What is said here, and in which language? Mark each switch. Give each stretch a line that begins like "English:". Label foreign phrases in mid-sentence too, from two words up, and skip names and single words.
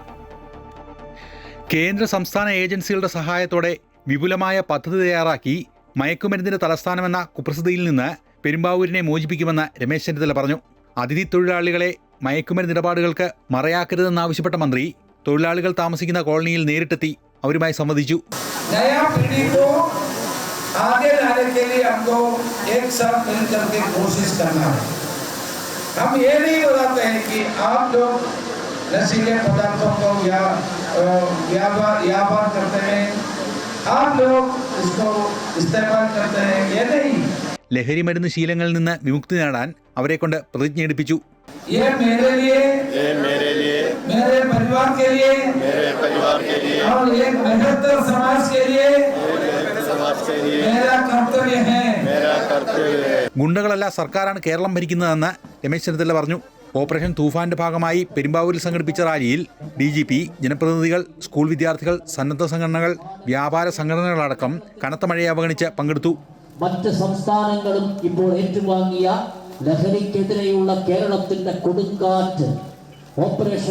Malayalam: കേന്ദ്ര സംസ്ഥാന ഏജൻസികളുടെ സഹായത്തോടെ വിപുലമായ പദ്ധതി തയ്യാറാക്കി മയക്കുമരുന്നിന്റെ തലസ്ഥാനമെന്ന കുപ്രസിദ്ധിയിൽ നിന്ന് പെരുമ്പാവൂരിനെ മോചിപ്പിക്കുമെന്ന് രമേശ് ചെന്നിത്തല പറഞ്ഞു. അതിഥി തൊഴിലാളികളെ മയക്കുമരുന്ന് ഇടപാടുകൾക്ക് മറയാക്കരുതെന്നാവശ്യപ്പെട്ട മന്ത്രി തൊഴിലാളികൾ താമസിക്കുന്ന കോളനിയിൽ നേരിട്ടെത്തി അവരുമായി സംവദിച്ചു.
Hindi: आगे लाने के लिए हमको एक साथ मिलकर के कोशिश करना है। हम ये नहीं बताते हैं कि आप लोग नशीले पदार्थों को व्यापार करते हैं, आप लोग इसको इस्तेमाल करते हैं, ये नहीं।
Malayalam: ലഹരി മരുന്ന് ശീലങ്ങളിൽ നിന്ന് വിമുക്തി നേടാൻ അവരെ കൊണ്ട് പ്രതിജ്ഞ എടുപ്പിച്ചു.
Hindi: ये मेरे लिए, मेरे परिवार के लिए और एक बेहतर समाज के लिए मेरा कर्तव्य है.
Malayalam: ഗുണ്ടകളല്ല, സർക്കാരാണ് കേരളം ഭരിക്കുന്നതെന്ന് രമേശ് ചെന്നിത്തല പറഞ്ഞു. ഓപ്പറേഷൻ തൂഫാന്റെ ഭാഗമായി പെരുമ്പാവൂരിൽ സംഘടിപ്പിച്ച റാലിയിൽ DGP, ജനപ്രതിനിധികൾ, സ്കൂൾ വിദ്യാർത്ഥികൾ, സന്നദ്ധ സംഘടനകൾ, വ്യാപാര സംഘടനകളടക്കം കനത്ത മഴയെ അവഗണിച്ച് പങ്കെടുത്തു. മറ്റ് സംസ്ഥാനങ്ങളും ഇപ്പോൾ ഏറ്റുവാങ്ങിയ ലഹരിക്കെതിരെയുള്ള കേരളത്തിന്റെ കൊടുങ്കാറ്റ് ഓപ്പറേഷൻ